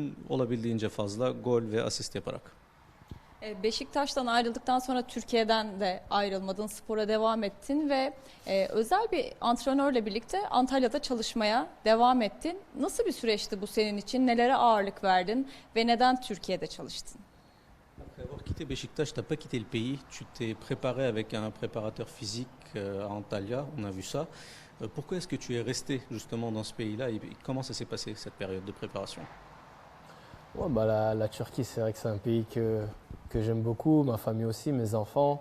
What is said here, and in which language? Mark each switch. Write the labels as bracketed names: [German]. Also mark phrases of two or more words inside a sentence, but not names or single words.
[Turkish] Olabildiğince fazla gol ve asist yaparak. Beşiktaş'tan ayrıldıktan sonra Türkiye'den de ayrılmadın, spora devam ettin ve özel bir antrenörle birlikte Antalya'da çalışmaya devam ettin. Nasıl bir süreçti bu senin için? Nelere ağırlık verdin ve neden Türkiye'de çalıştın? [French] Après avoir quitté Beşiktaş, t'as pas quitté le pays, tu t'es préparé avec un préparateur physique à Antalya, on a vu ça. Pourquoi est-ce que tu es resté justement dans ce pays-là et comment ça s'est passé cette période de préparation? Ouais, bah la Turquie, c'est vrai que c'est un pays que j'aime beaucoup, ma famille aussi, mes enfants.